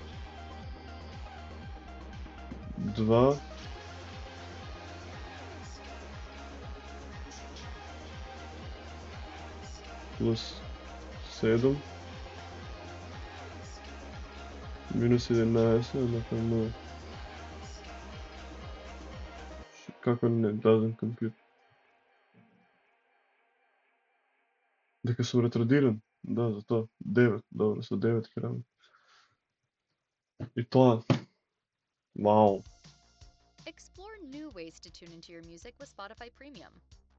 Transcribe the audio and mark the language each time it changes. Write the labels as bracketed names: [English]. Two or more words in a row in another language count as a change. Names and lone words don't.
[Macedonian] 2 плюс 7 минус 11 еднакво 0. Како не, [English] doesn't compute. [Macedonian] Дека сум ретардиран? Да, за тоа. 9, добро, со 9 ќе работи. И тоа. Вау. [English] Explore new ways to tune into your music with Spotify Premium.